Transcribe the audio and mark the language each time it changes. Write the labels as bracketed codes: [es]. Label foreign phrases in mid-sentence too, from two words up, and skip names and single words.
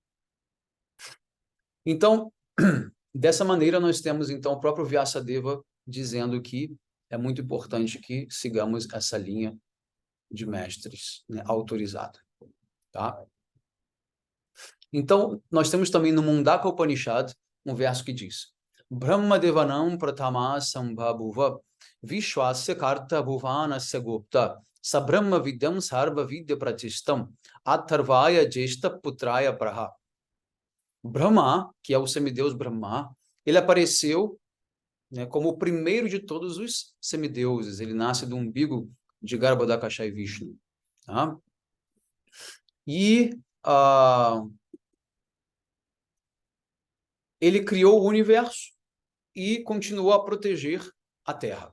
[pt] Então, dessa maneira, nós temos, então, o próprio Vyasadeva dizendo que é muito importante que sigamos essa linha de mestres, né, autorizada, tá? Então, nós temos também no Mundaka Upanishad um verso que diz: [sa] Brahma Devanam Pratama Sambhabuva Vishwasya Karta Bhuvanasya Gupta Sabrahma Vidyam Sarva Vidya Pratistam Atharvaya Jeshta Putraya Praha. [pt] Brahma, que é o semideus Brahma, ele apareceu, né, como o primeiro de todos os semideuses. Ele nasce do umbigo de Garbhodakashayi Vishnu. Tá? E ele criou o universo e continuou a proteger a Terra.